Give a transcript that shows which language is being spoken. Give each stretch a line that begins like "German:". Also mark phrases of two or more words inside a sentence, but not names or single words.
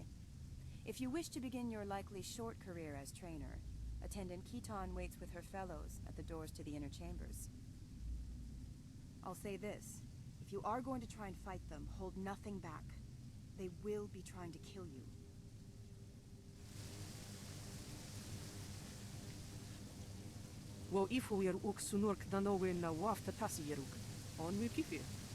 English: If you wish to begin your likely short career as trainer, Attendant Kitan waits with her fellows at the doors to the inner chambers. I'll say this. If you are going to try and fight them, hold nothing back. They will be trying to kill you. Wo ifo yer ook sunurk danowe na wafta tasi yeruk. On mi pipi.